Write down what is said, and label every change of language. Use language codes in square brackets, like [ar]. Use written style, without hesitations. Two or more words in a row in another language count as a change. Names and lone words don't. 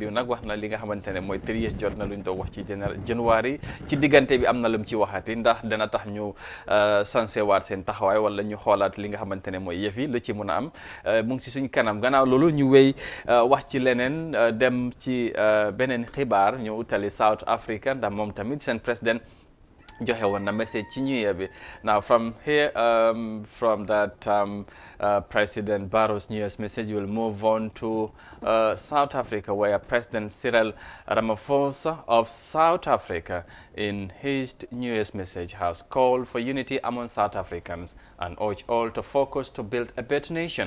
[wo] bi nag wax na li nga xamante ne mooy 3 years jot na luñ doon wax ci January ci diggante bi am na lu mu ci waxati ndax dana tax ñu sansewaat seen taxawaay wala ñu xoolaat li nga xamante ne mooy yëf yi lu ci mun a am mu ngi si suñ kanam gannaaw loolu ñu wéy wax ci leneen dem ci beneen xibaar ñu utali South Africa ndax moom tamit seen président joxe woon na message ci New Year bi [en] now from here from that President Barrow's New Year's message we'll move on to South Africa where President Cyril Ramaphosa of South Africa in his New Year's message has called for unity among South Africans and urged all to focus to build a better nation.